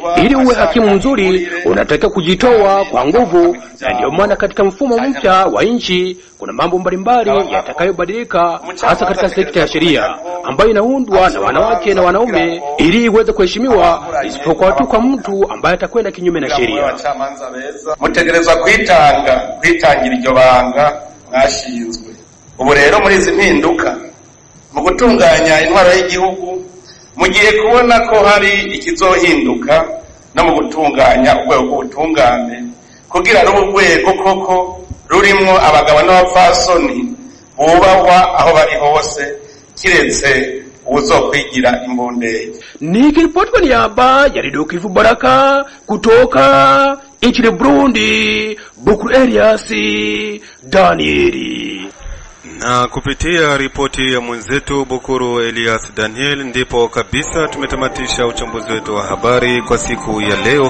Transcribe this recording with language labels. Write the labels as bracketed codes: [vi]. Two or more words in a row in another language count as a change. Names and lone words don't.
[sw] Ili uwe hakimu mzuri unataka kujitoa kwa nguvu, na ndio maana katika mfumo mpya wa nchi kuna mambo mbalimbali yatakayobadilika, hasa katika sekta ya sheria ambayo inaundwa na wanawake na wanaume ili iweze kuheshimiwa, isipokuwa tu kwa mtu ambaye atakwenda kinyume na sheria. [rn] Mutegerezwa kwitangira iryo banga mwashinzwe. Ubu rero muri izi mpinduka mu gutunganya intwaro y'igihugu mugiye kubona ko hari ikizohinduka no mu gutunganya urwego rw'ubutungane kugira n'urwego koko rurimo abagabo n'abapfasoni bubahwa aho bari hose kiretse uzokwigira imbondege. [sw] Nikiripoti kwa niaba ya Radio Kivu Baraka kutoka nchini Burundi, Bukuru Elias Danieli. Na kupitia ripoti ya mwenzetu Bukuru Elias Daniel ndipo kabisa tumetamatisha uchambuzi wetu wa habari kwa siku ya leo.